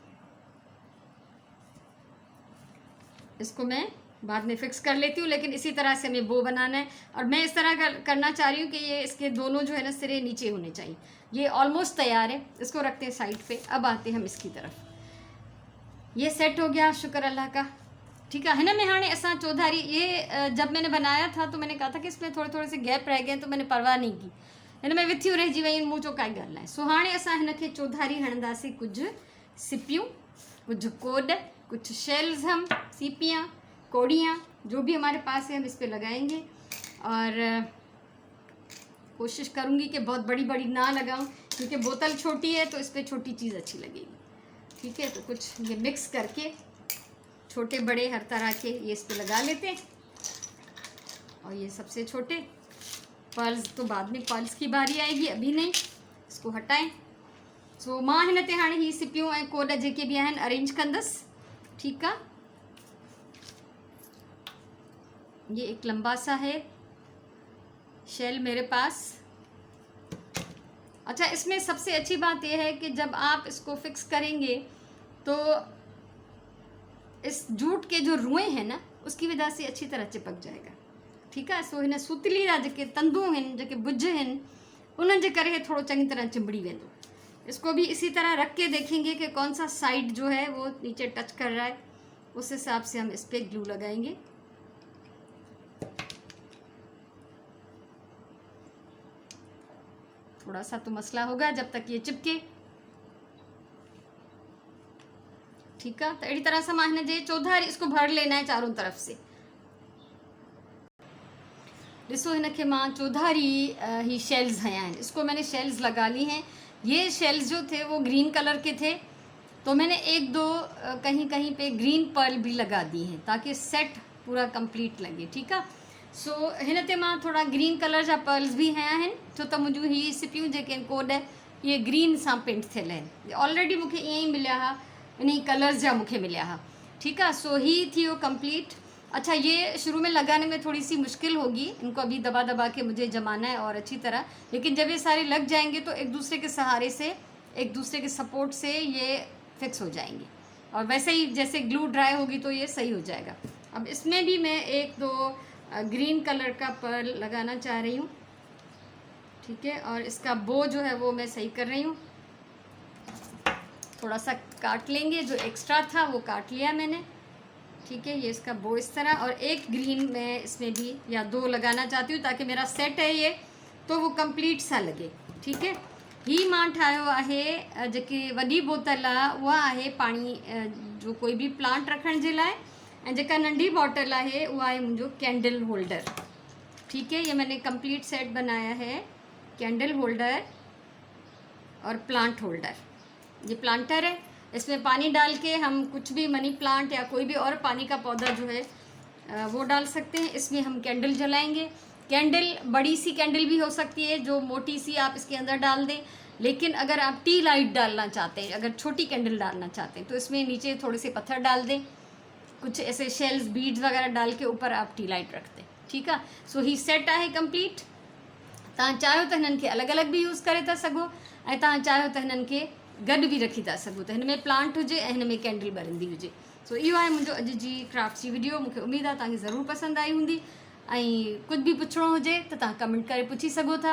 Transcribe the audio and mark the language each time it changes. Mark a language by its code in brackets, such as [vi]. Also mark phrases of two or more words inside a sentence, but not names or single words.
[hi] इसको मैं बाद में फिक्स कर लेती हूँ, लेकिन इसी तरह से हमें बो बनाना है। और मैं इस तरह करना चाह रही हूँ कि ये इसके दोनों जो है ना सिरे नीचे होने चाहिए। ये ऑलमोस्ट तैयार है, इसको रखते हैं साइड पे। अब आते हैं हम इसकी तरफ। ये सेट हो गया, शुक्र अल्लाह का। ठीक है ना। मैं हाँ असां चौधारी, ये जब मैंने बनाया था तो मैंने कहा था कि इसमें थोड़े थोड़े से गैप रह गए, तो मैंने परवाह नहीं की, [sd] हिन में विथियूं रहिजी वई, मूं जो काई ॻाल्हि नाहे। सो हाणे असां हिनखे चौधारी हणंदासीं, कुझु सिपियूं, [hi] कुछ कोड, कुछ शेल्स, हम सीपियाँ, कोड़ियाँ, जो भी हमारे पास है हम इस पर लगाएंगे। और कोशिश करूँगी कि बहुत बड़ी बड़ी ना लगाऊं, क्योंकि बोतल छोटी है तो इस पर छोटी चीज़ अच्छी लगेगी। ठीक है, तो कुछ ये मिक्स करके छोटे बड़े हर तरह के ये इस पर लगा लेते हैं। और ये सबसे छोटे पर्ल्स तो बाद में पर्ल्स की बारी आएगी, अभी नहीं, इसको हटाएं। [sd] सो मां हिन ते हाणे ही सिपियूं ऐं कोड जेके भी आहिनि अरेंज कंदसि। [hi] ठीक है, ये एक लंबा सा है शेल मेरे पास। अच्छा, इसमें सबसे अच्छी बात यह है कि जब आप इसको फिक्स करेंगे तो इस जूट के जो रुएं हैं ना, उसकी वजह से अच्छी तरह चिपक जाएगा। ठीक है, [sd] सो हिन सुतली जा जेके तंदू आहिनि, जेके बुझ आहिनि, उन्हनि जे करे थोड़ो चंगी तरह चिंबड़ी वेंदो। [hi] इसको भी इसी तरह रख के देखेंगे कि कौन सा साइड जो है वो नीचे टच कर रहा है, उस हिसाब से हम इस पर ग्लू लगाएंगे। थोड़ा सा तो मसला होगा जब तक ये चिपके। ठीक है, तो अड़ी तरह से [sd] मां हिन जे चौधारी [hi] इसको भर लेना है चारों तरफ से। [sd] ॾिसो, हिन खे मां चौधारी ही शेल्स हया आहिनि, [hi] इसको मैंने शेल्स लगा ली हैं। ये शेल्स जो थे वो [en] green colour [hi] के थे, तो मैंने एक दो कहीं कहीं पे [en] green pearl [hi] भी लगा दी हैं, ताकि सेट पूरा कंप्लीट लगे। ठीक है, [sd] सो हिन ते मां थोड़ा [en] green colour [sd] जा पर्ल्स भी हया आहिनि, छो त मुंहिंजूं ही सिपियूं जेके आहिनि कोड, ये ग्रीन सां पेंट थियल आहिनि। ऑलरेडी मूंखे ईअं ई मिलिया हुआ, इन कलर्स जा मूंखे मिलिया हुआ। [hi] ठीक है, [sd] सो ही थी वो [hi] कंप्लीट। अच्छा, ये शुरू में लगाने में थोड़ी सी मुश्किल होगी, इनको अभी दबा दबा के मुझे जमाना है और अच्छी तरह, लेकिन जब ये सारे लग जाएंगे तो एक दूसरे के सहारे से, एक दूसरे के सपोर्ट से ये फिक्स हो जाएंगे। और वैसे ही जैसे ग्लू ड्राई होगी तो ये सही हो जाएगा। अब इसमें भी मैं एक दो [en] green colour [hi] का पर्ल लगाना चाह रही हूँ। ठीक है, और इसका बो जो है वो मैं सही कर रही हूँ। थोड़ा सा काट लेंगे, जो एक्स्ट्रा था वो काट लिया मैंने। ठीक है, ये इसका बो इस तरह, और एक ग्रीन मैं इसमें भी या दो लगाना चाहती हूँ, ताकि मेरा सेट है ये तो वो कंप्लीट सा लगे। ठीक है, [sd] ही मां ठाहियो आहे जेकी वॾी बोतल आहे उहा आहे पाणी जो कोई भी प्लांट रखण जे लाइ, ऐं जेका नंढी बॉटल आहे उहा आहे मुंहिंजो [en] candle holder. [hi] ठीक है, ये मैंने [en] complete set [hi] बनाया है, [en] candle holder [hi] और [en] plant holder. [hi] ये प्लांटर है इसमें पानी डाल के हम कुछ भी [en] money plant [hi] या कोई भी और पानी का पौधा जो है वो डाल सकते हैं। इसमें हम कैंडल जलाएंगे। कैंडल बड़ी सी कैंडल भी हो सकती है, जो मोटी सी आप इसके अंदर डाल दें। लेकिन अगर आप [en] tea light [hi] डालना चाहते हैं, अगर छोटी कैंडल डालना चाहते हैं, तो इसमें नीचे थोड़े से पत्थर डाल दें, कुछ ऐसे [en] shells beads [hi] वगैरह डाल के ऊपर आप [en] tea light [hi] रख दें। [sd] ठीक आहे। सो ही सेट आहे कंप्लीट। तव्हां चाहियो त हिननि खे अलॻि अलॻि बि यूज़ करे था सघो, ऐं तव्हां चाहियो त हिननि खे गॾु बि रखी था सघो, त हिन में प्लांट हुजे ऐं हिन में कैंडल ॿरंदी हुजे। सो इहो आहे मुंहिंजो अॼु जी क्राफ्ट जी वीडियो। मूंखे उमेदु आहे तव्हांखे ज़रूरु पसंदि आई हूंदी, ऐं कुझु बि पुछिणो हुजे त तव्हां कमेंट करे पुछी सघो था।